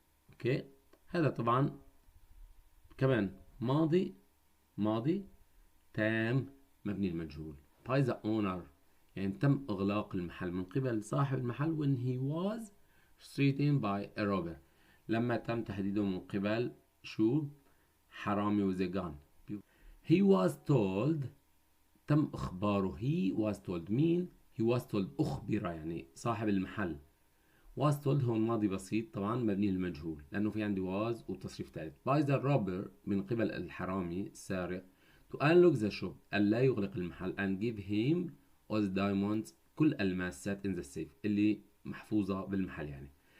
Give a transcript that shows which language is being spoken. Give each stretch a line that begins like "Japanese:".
Arabic: اوكي، هذا طبعا كمان ماضي تام مبني المجهول. by the owner يعني تم إغلاق المحل من قبل صاحب المحل when he was threatened by a robber، لما تم تهديده من قبل شو؟ حرامي with a gun.
English: he was told تم إخباره. he was told مين؟ he was told أخبر يعني صاحب المحل.
Arabic: was told هو الماضي بسيط طبعا مبني للمجهول لأنه في عندي was وتصريف ثالث.
English: by the robber من قبل الحرامي السارق to unlock the shop ألا يغلق المحل and give him all the diamonds كل الماسات in the safe اللي محفوظة بالمحل يعني.